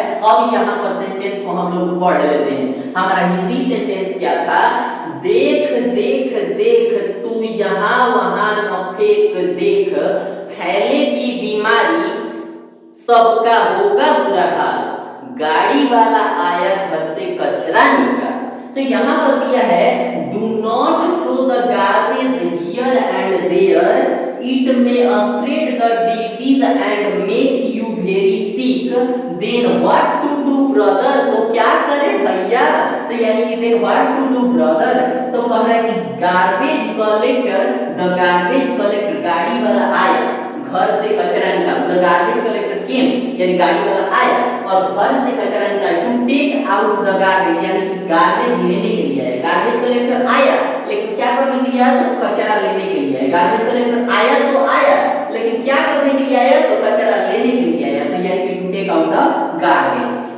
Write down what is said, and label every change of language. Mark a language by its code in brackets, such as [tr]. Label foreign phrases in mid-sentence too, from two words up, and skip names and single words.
[hi] अब यहाँ पर सेंटेंस को हम लोग पढ़ लेते हैं। हमारा हिंदी सेंटेंस क्या था, देख देख देख तू यहाँ वहां न फेंक देख, फैलेगी बीमारी सबका होगा बुरा हाल, गाड़ी वाला आया घर से कचरा निकाल। तो यहाँ पर दिया है [en] Do not throw the garbage here and there, it may spread the disease and make you very sick, then what to do brother, [hi] तो क्या करे भैया, तो यानी कि [en] then what to do brother, [hi] तो कह रहा है कि [en] garbage collector, the garbage collector [hi] गाड़ी वाला आया घर से कचरा निकाल, [en] the garbage collector came [hi] यानी गाड़ी वाला आया और घर से कचरा निकाल, [en] to take out the garbage [hi] यानी कि गार्बेज लेने के लिए आया, [en] garbage collector [hi] आया लेकिन क्या करने के लिए आया, तो कचरा लेने के लिए आया, [en] garbage collector [hi] आया तो आया लेकिन क्या करने के लिए आया, तो कचरा लेने के लिए आया, तो यानी कि [en] to take out the garbage.